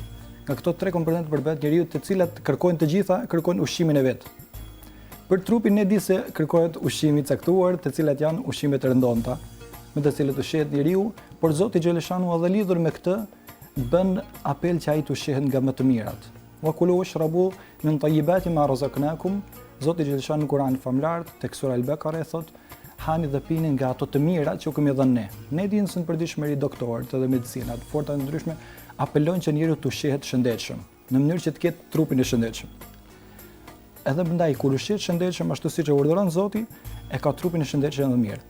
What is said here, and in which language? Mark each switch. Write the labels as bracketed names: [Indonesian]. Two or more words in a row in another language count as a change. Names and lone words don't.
[Albanian] Nga këto 3 komponente përbëhet njeriu, të cilat kërkojnë të gjitha, kërkojnë ushqimin e vet. Për trupin ne di se kërkohet ushqimi i caktuar, të cilat janë ushqimet e rëndonta, me të cilët ushqehet njeriu, por Zoti xhaleshanu edhe lidhur me këtë bën apel që ai të ushqehet nga më të mirat. [Arabic] Wa kulu washrabu min tayyibati ma razaqnakum. [Albanian] Zoti xhaleshanu në Kur'an famlar tek sura Al-Baqara thot: hani dhe pini nga ato të mira që u kemi dhënë ne. Ne dinë se në përditshmëri doktorët edhe medicinat, forta ndryshme apelojnë që njeriu të ushqehet shëndetshëm, në mënyrë që të ketë trupin e shëndetshëm. Edhe ndaj kur ushqehet shëndetshëm ashtu siç e urdhëron Zoti, e ka trupin e shëndetshëm dhe mirë.